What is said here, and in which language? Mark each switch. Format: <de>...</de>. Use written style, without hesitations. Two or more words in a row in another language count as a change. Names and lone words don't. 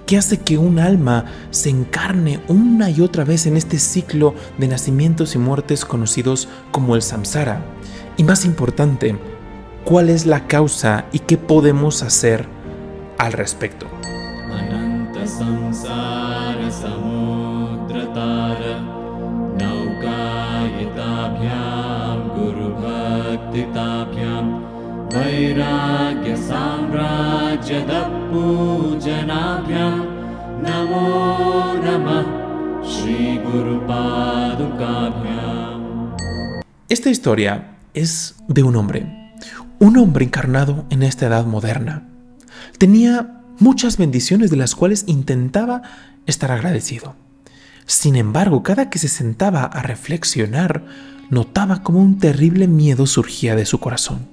<es>¿Qué hace que un alma se encarne una y otra vez en este ciclo de nacimientos y muertes conocidos como el samsara? Y más importante, ¿cuál es la causa y qué podemos hacer al respecto?</es> <sa>अनन्त संसार समुद्रतार नौकायिताभ्यां गुरु भक्तिदाभ्यां वैराग्य साम्राज्यद पूजनाभ्यां नमो नमः श्री गुरु पादुकाभ्याम्.</sa> <es>Esta historia es de un hombre encarnado en esta edad moderna. Tenía muchas bendiciones de las cuales intentaba estar agradecido. Sin embargo, cada que se sentaba a reflexionar, notaba como un terrible miedo surgía de su corazón.</es>